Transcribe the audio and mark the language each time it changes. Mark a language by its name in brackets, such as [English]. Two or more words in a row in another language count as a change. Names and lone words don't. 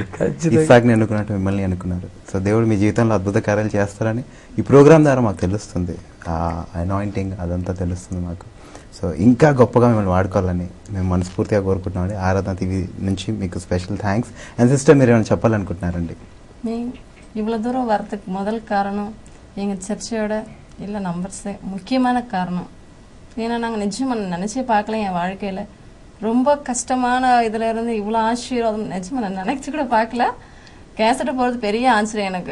[Telugu] ఇస్సాక్ని ఎన్నుకున్నట్టు మిమ్మల్ని ఎన్నుకున్నారు. సో దేవుడు మీ జీవితంలో అద్భుత కార్యాలు చేస్తారని ఈ ప్రోగ్రామ్ ద్వారా మాకు తెలుస్తుంది. అనాయింటింగ్ అదంతా తెలుస్తుంది మాకు. సో ఇంకా గొప్పగా మిమ్మల్ని వాడుకోవాలని మేము మనస్ఫూర్తిగా కోరుకుంటున్నామండి. ఆరాధన టీవీ నుంచి మీకు [English] special thanks. [Telugu] అండ్ సిస్టర్ మీరు ఏమైనా చెప్పాలనుకుంటున్నారండి? [Tamil] இவ்வளோ தூரம் வரதுக்கு முதல் காரணம் எங்கள் சர்ச்சையோட இல்லை நம்பர்ஸு முக்கியமான காரணம். ஏன்னா நாங்கள் நிஜமாக நினச்சே பார்க்கல. என் வாழ்க்கையில் ரொம்ப கஷ்டமான இதில் இருந்து இவ்வளோ ஆசீர்வாதம் நிஜமாக நான் நினச்சி கூட பார்க்கல. கேசட்டு போகிறது பெரிய ஆச்சரியம் எனக்கு.